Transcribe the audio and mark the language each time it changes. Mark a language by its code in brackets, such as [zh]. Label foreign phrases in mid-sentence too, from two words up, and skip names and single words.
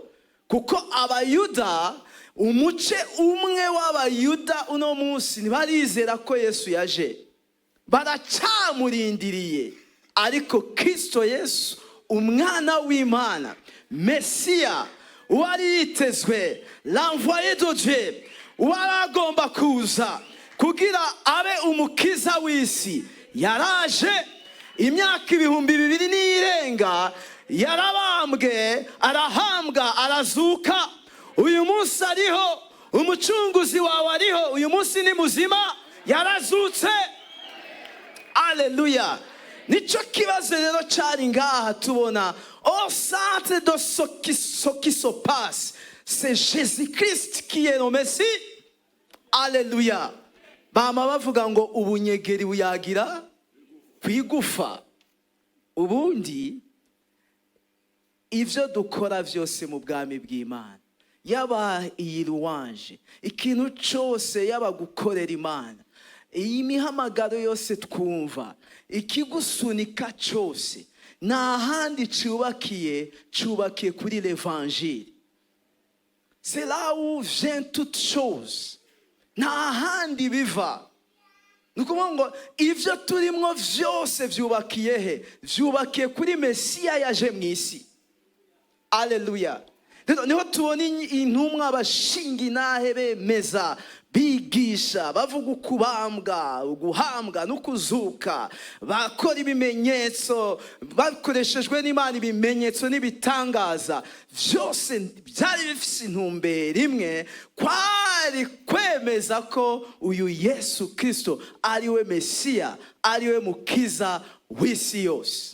[rn] Kuko abayuda, umuce umwe w'abayuda uno munsi ntibarizera ko Yesu yaje, baracamurindiriye. Ariko Kristo Yesu, umwana w'Imana, Mesiya, wari yitezwe, [fr] l'envoyé de Dieu, [rn] waragomba kuza kugira abe umukiza w'isi, yaraje. Imyaka 2000 n'irenga yarabambwe, arahambwa, arazuka. Uyu munsi ariho, umucunguzi wawe ariho, uyu munsi ni muzima, yarazutse. Aleluya. Nico kibazo rero cyari ngaha tubona [fr] au centre de ce qui se passe, c'est Jésus-Christ qui est le Messie. [rn] Aleluya. Bama bavuga ngo ubunyegeri buyagira kwigufa. Ubundi ivyo dukora vyose mu bwami bw'Imana, yaba iyi louange, ikintu cyose, yaba gukorera Imana, iyi mihamagaro yose twumva, ikigusunika cyose, nta handi cyubakiye kuri l'Evangile. [fr] C'est là où vient toute chose. [rn] Nta handi biva. ni ukuvuga ngo ibyo turimo byose byubakiye he? Byubakiye kuri Mesiya yaje mu isi. Aleluya. Niho tubona intumwa bashinga intahe bemeza, bigisha, bavuga ukubambwa, guhambwa no kuzuka, bakora ibimenyetso bakoreshejwe n'Imana, ibimenyetso n'ibitangaza byose byari bifite intumbero imwe, kwari kwemeza ko uyu Yesu Kristo ari we Mesiya, ari we mukiza w'isi yose.